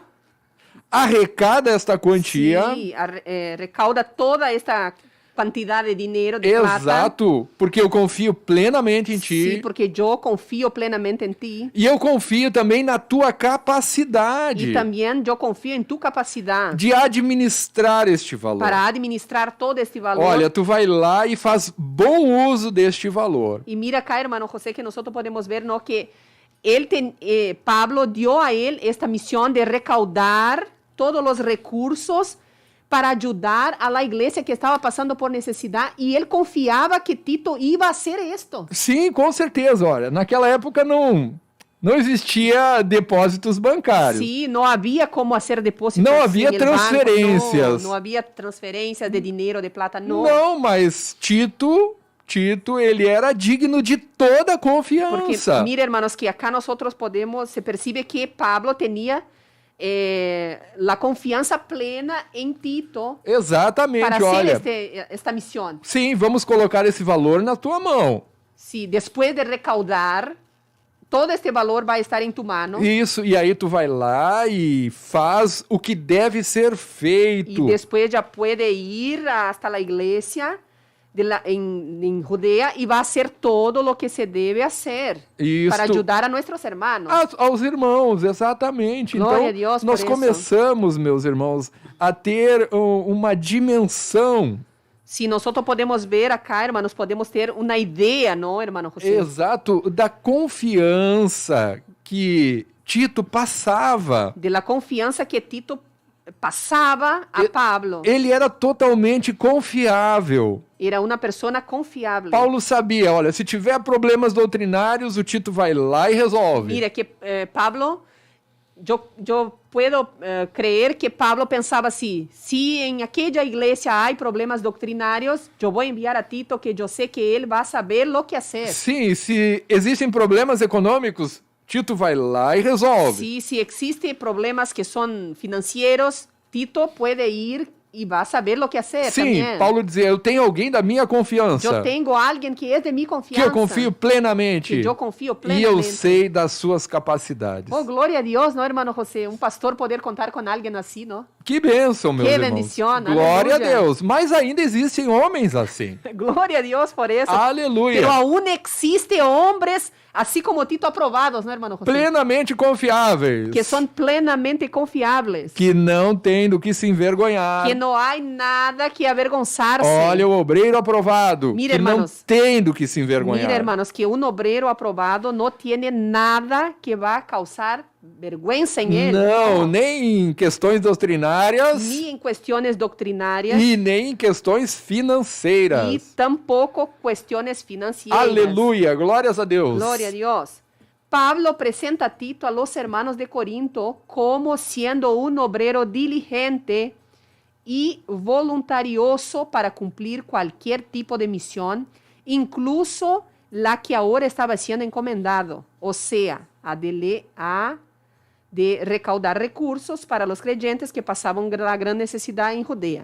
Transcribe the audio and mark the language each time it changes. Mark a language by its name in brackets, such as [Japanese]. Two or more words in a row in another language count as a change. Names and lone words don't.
[Portuguese] arrecada esta quantia. [Spanish] sí, recauda toda esta cantidad de dinero, de plata. [Portuguese] Exato, porque eu confio plenamente em ti. [Spanish] Sí, porque yo confío plenamente en ti. [Portuguese] E eu confio também na tua capacidade [Spanish] Y también yo confío en tu capacidad [Portuguese] de administrar este valor. [Spanish] para administrar todo este valor. [Portuguese] Olha, tu vai lá e faz bom uso deste valor. [Spanish] Y mira acá, hermano José, que nosotros podemos ver, ¿no? Que Pablo dio a él esta misión de recaudar todos los recursos para ayudar a la iglesia que estaba pasando por necesidad, y él confiaba que Tito iba a hacer esto. [Portuguese] Sim, com certeza. Olha, naquela época não existia depósitos bancários. [Spanish] Sí, no había cómo hacer depósitos. No había en el banco, transferencias. no había transferencias de dinero, de plata, no. [Portuguese] Não, mas Tito, ele era digno de toda a [Spanish] Porque [Portuguese] confiança. [Spanish] mira, hermanos, que acá nosotros se percibe que Pablo tenía la confianza plena en Tito [Portuguese] Exatamente, [Spanish] para [Portuguese] olha. [Spanish] hacer esta misión. [Portuguese] Sim, vamos colocar esse valor na tua mão. [Spanish] Sí, después de recaudar, todo este valor va a estar en tu mano. [Portuguese] Isso, e aí tu vai lá e faz o que deve ser [Spanish] Y [Portuguese] feito. [Spanish] después ya puede ir hasta la iglesia en Judea y va a hacer todo lo que se debe hacer [Portuguese] Isto. [Spanish] para ayudar a nuestros hermanos. [Portuguese] Aos irmãos, exatamente. Glória a Então, Deus nós por começamos, meus irmãos, a ter uma dimensão. [Spanish] Si nosotros podemos ver acá, hermanos, podemos ter una idea, ¿no, hermano José? [Portuguese] Exato, da confiança que Tito passava. [Spanish] De la confianza que Tito pasaba a Pablo. [Portuguese] Ele era totalmente confiável. [Spanish] Era una persona confiable. [Portuguese] Paulo sabia, olha, se tiver problemas doutrinários, o Tito vai lá e resolve. [Spanish] Mira que Pablo, yo puedo creer que Pablo pensaba así: si en aquella iglesia hay problemas doctrinarios, yo voy a enviar a Tito, que yo sé que él va a saber lo que hacer. [Portuguese] Sim, se existem problemas econômicos, Tito vai lá e resolve. [Spanish] Si existen problemas que son financieros, Tito puede ir y va a saber lo que hacer [Portuguese] Sim, [Spanish] también. [Portuguese] Paulo dizia, eu tenho alguém da minha confiança, [Spanish] Yo tengo a alguien que es de mi [Portuguese] que [Spanish] confianza. [Portuguese] eu confio plenamente, Que eu confio e plenamente. eu sei das suas capacidades. [Spanish] Oh, gloria a Dios, ¿no, hermano José? Un pastor poder contar con alguien así, ¿no? [Portuguese] Que bênção, meus [Spanish] Que [Portuguese] irmãos. [Spanish] bendición, [Portuguese] Glória a aleluia. Deus. Mas ainda existem homens assim. [Spanish] Gloria a Dios por eso. [Portuguese] Aleluia. [Spanish] Pero aún existe hombres así como Tito aprobados, ¿no, hermano José? [Portuguese] Plenamente confiáveis. [Spanish] Que son plenamente confiables. [Portuguese] Que não tem do que se envergonhar. [Spanish] Que no hay nada que avergonzarse. [Portuguese] Olha o obreiro aprovado. [Spanish] Mira, que hermanos. [Portuguese] não tem do que se envergonhar. [Spanish] Mira, hermanos, que un obrero aprobado no tiene nada que va a causar vergüenza en él. [Portuguese] Não, nem em questões doutrinárias [Spanish] Ni en cuestiones doctrinarias. [Portuguese] e nem em questões financeiras. [Spanish] Y tampoco cuestiones financieras. [Portuguese] Aleluia, glórias a Deus. [Spanish] Gloria a Dios. Pablo presenta a Tito a los hermanos de Corinto como siendo un obrero diligente y voluntarioso para cumplir cualquier tipo de misión, incluso la que ahora estaba siendo encomendado, o sea, de recaudar recursos para los creyentes que pasaban la gran necesidad en Judea.